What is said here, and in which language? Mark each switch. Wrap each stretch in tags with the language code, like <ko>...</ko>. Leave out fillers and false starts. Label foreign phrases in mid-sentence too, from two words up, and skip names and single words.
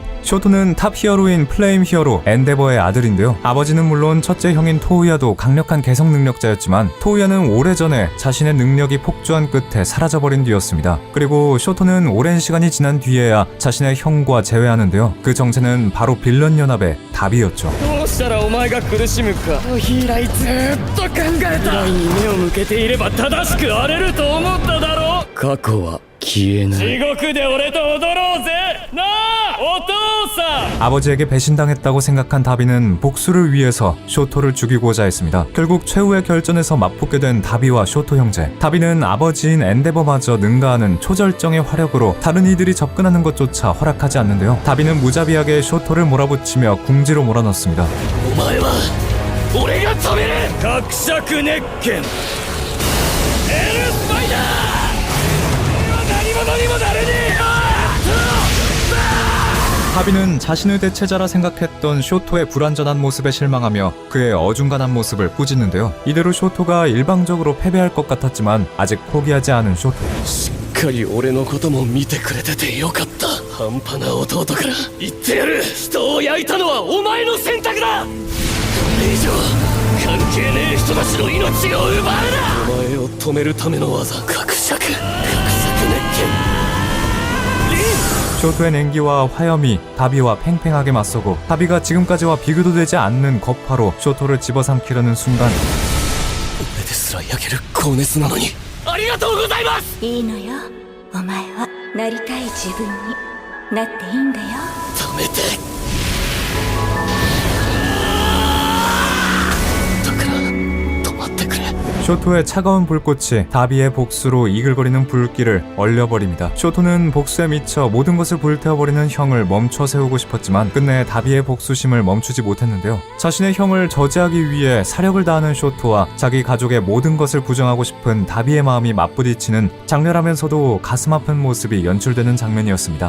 <ko>쇼토는 탑 히어로인 플레임 히어로 엔데버의 아들인데요. 아버지는 물론 첫째 형인 토우야도 강력한 개성 능력자였지만 토우야는 오래전에 자신의 능력이 폭주한 끝에 사라져버린 뒤였습니다. 그리고 쇼토는 오랜 시간이 지난 뒤에야 자신의 형과 재회하는데요. 그 정체는 바로 빌런 연합의 답이었죠.</ko> <ja>どうしたらお前が苦しむか以来ずっと考えた。未来に目を向けていれば正しく荒れると思っただろう。過去は消えない。地獄で俺と踊ろうぜなあお父さん。</ja> <ko>아버지에게 배신당했다고 생각한 다비는 복수를 위해서 쇼토를 죽이고자 했습니다. 결국 최후의 결전에서 맞붙게 된 다비와 쇼토 형제. 다비는 아버지인 엔데버마저 능가하는 초절정의 화력으로 다른 이들이 접근하는 것조차 허락하지 않는데요. 다비는 무자비하게 쇼토를 몰아붙이며 궁지로 몰아넣습니다.</ko> <ja>お前は俺が止める。伯爵熱拳エルスパイダー。何者にもなれねえよ。</ja> <ko>다비는 자신의 대체자라 생각했던 쇼토의 불완전한 모습에 실망하며 그의 어중간한 모습을 꾸짖는데요. 이대로 쇼토가 일방적으로 패배할 것 같았지만 아직 포기하지 않은 쇼토.</ko> <ja>しっかり俺のことも見てくれててよかった。半端な弟から言ってやる。人を焼いたのはお前の選択だ。これ以上関係ねえ人たちの命を奪うな。お前を止めるための技伯爵熱拳。</ja> <ko>쇼토의 냉기와 화염이 다비와 팽팽하게 맞서고 다비가 지금까지와 비교도 되지 않는 거파로 쇼토를 집어삼키려는 순간</ko> <ja>俺ですら焼ける高熱なのにありがとうございます。いいのよ。お前はなりたい自分になっていいんだよ。止めて。だから止まってくれ。</ja> <ko>쇼토의 차가운 불꽃이 다비의 복수로 이글거리는 불길을 얼려버립니다. 쇼토는 복수에 미쳐 모든 것을 불태워버리는 형을 멈춰 세우고 싶었지만 끝내 다비의 복수심을 멈추지 못했는데요. 자신의 형을 저지하기 위해 사력을 다하는 쇼토와 자기 가족의 모든 것을 부정하고 싶은 다비의 마음이 맞부딪히는 장렬하면서도 가슴 아픈 모습이 연출되는 장면이었습니다.</ko>